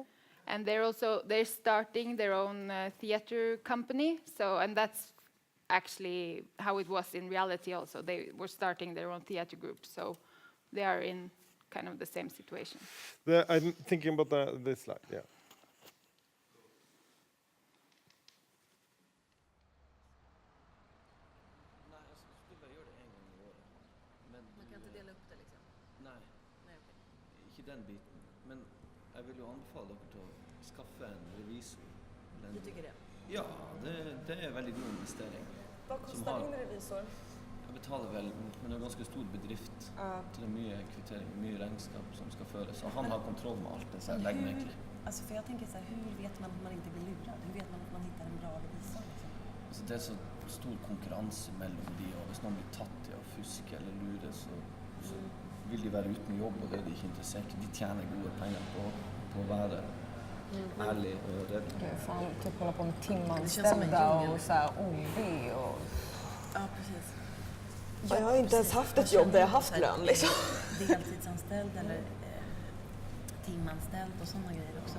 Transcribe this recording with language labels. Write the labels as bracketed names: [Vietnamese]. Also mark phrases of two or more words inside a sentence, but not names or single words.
[English] And they're starting their own theater company. And that's actually how it was in reality also. They were starting their own theater group. So they are in kind of the same situation. I'm thinking about this slide, yeah. [Norwegian] Den biten, men jeg vil jo anbefale dere til å skaffe en revisor. [Swedish] Du tycker det? [Norwegian] Ja, det er en veldig god investering. Hva koster din revisor? Jeg betaler vel, men det er en ganske stor bedrift. Så det er mye kvittering, mye regnskap som skal føres. Og han har kontroll med alt det, så jeg legger meg egentlig. [Swedish] Alltså för jag tänker så här, hur vet man att man inte blir lurad? Hur vet man att man hittar en bra revisor? Liksom? [Norwegian] Altså, det er så stor konkurranse mellom de, og hvis noen blir tatt i å fuske eller lure, så vill de være uten jobb, og det er de ikke interessert. De tjänar gode penger på å være [Swedish] ärlig och rädd. Fan, typ hålla på med timanställda och så här OB och... Ja, precis. Jag har inte ens haft ett jobb där jag haft lön liksom. Deltidsanställd eller timanställd och sådana grejer också.